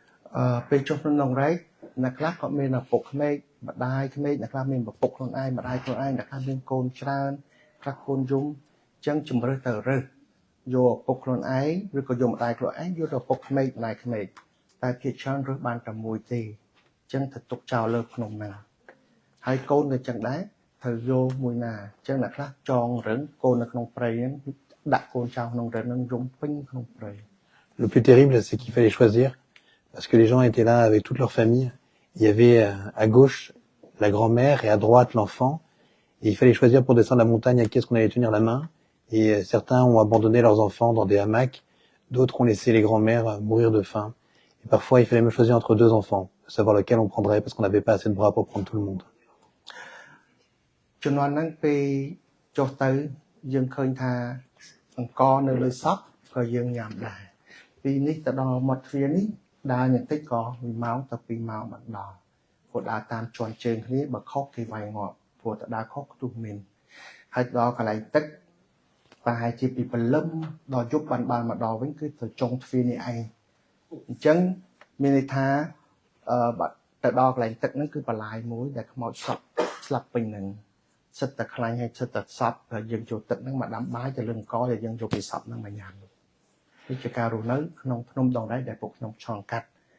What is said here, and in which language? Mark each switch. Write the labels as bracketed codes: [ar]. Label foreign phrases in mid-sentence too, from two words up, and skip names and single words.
[km] ពេលចុះក្នុងនងរែកអ្នកខ្លះក៏មានឪពុកក្មេកម្ដាយក្មេកអ្នកខ្លះមានឪពុកខ្លួនឯងម្ដាយខ្លួនឯងអ្នកខ្លះមានកូនច្រើនខ្លះកូនយំអញ្ចឹងជំរើសទៅរើសយកឪពុកខ្លួនឯងឬក៏យកម្ដាយខ្លួនឯងយកទៅឪពុកក្មេកម្ដាយក្មេកតែភាគច្រើនរើសបានតែមួយទេអញ្ចឹងទៅទុកចោលលើក្នុងហ្នឹងហើយកូនក៏អញ្ចឹងដែរត្រូវយកមួយណាអញ្ចឹងអ្នកខ្លះចងរឹងកូននៅក្នុងព្រៃហ្នឹងដាក់កូនចោលក្នុងរឹងហ្នឹងយំពេញក្នុងព្រៃ [fr] Le plus terrible, c'est qu'il fallait choisir, parce que les gens étaient là avec toute leur famille. Il y avait à gauche la grand-mère et à droite l'enfant. Et il fallait choisir pour descendre la montagne à qui est-ce qu'on allait tenir la main. Et certains ont abandonné leurs enfants dans des hamacs. D'autres ont laissé les grand-mères mourir de faim. Et parfois, il fallait même choisir entre deux enfants, savoir lequel on prendrait, parce qu'on n'avait pas assez de bras pour prendre tout le monde. [km] ជំនាន់ហ្នឹងពេលចុះទៅយើងឃើញថាអង្គនៅលើសពក៏យើងញ៉ាំដែរពីនេះទៅដល់មាត់ទ្វារនេះដើរបន្តិចក៏1ម៉ោងទៅ2ម៉ោង បានដល់ព្រោះដើរតាមជាន់ជើងគ្នាបើខុសគេវាយងាប់ព្រោះទៅដើរខុសខ្ទុះមានហើយដល់កន្លែងទឹកប្រហែលជាពីព្រលឹមដល់យប់បានមកដល់វិញគឺទៅចុងទ្វារនេះឯងអញ្ចឹងមានន័យថាបាត់ទៅដល់កន្លែងទឹកហ្នឹងគឺបន្លាយមួយដែលខ្មោចសពស្លាប់ពេញហ្នឹង សិតតែខ្លាញ់ហើយសិតតែសពហើយយើងចូលទឹកហ្នឹងមកដាំបាយទៅលឹងកដែលយើងយកពីសពហ្នឹងមកញ៉ាំនេះជាការរស់នៅក្នុងភ្នំដងរែកដែលពួកខ្ញុំឆ្លងកាត់